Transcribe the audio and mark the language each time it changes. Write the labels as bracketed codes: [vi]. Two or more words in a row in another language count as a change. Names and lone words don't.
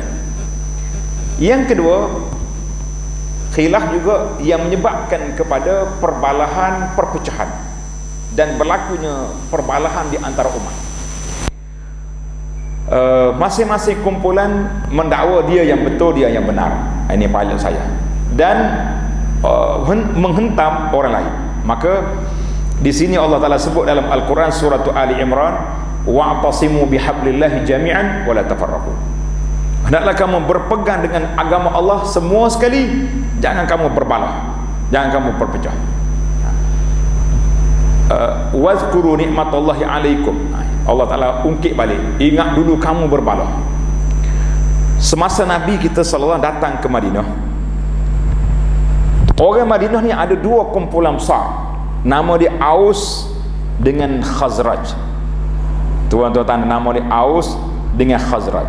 [ms] Yang kedua, khilaf juga yang menyebabkan kepada perbalahan, perpecahan dan berlakunya perbalahan di antara umat. Masing-masing kumpulan mendakwa dia yang betul, dia yang benar. Ini pilot saya. Dan menghentam orang lain. Maka di sini Allah Ta'ala sebut dalam Al-Quran surah Ali Imran, [ar] واعتصموا بحبل الله جميعا ولا تفرقوا. [ms] Hendaklah kamu berpegang dengan agama Allah semua sekali, jangan kamu berbalah, jangan kamu berpecah. [ar] واذكروا نعمة الله عليكم. [ms] Allah Ta'ala ungkit balik, ingat dulu kamu berbalah. Semasa Nabi kita sallallahu datang ke Madinah, orang Madinah ni ada dua kumpulan besar. Nama dia Aus dengan Khazraj. Tuan-tuan, nama dia Aus dengan Khazraj.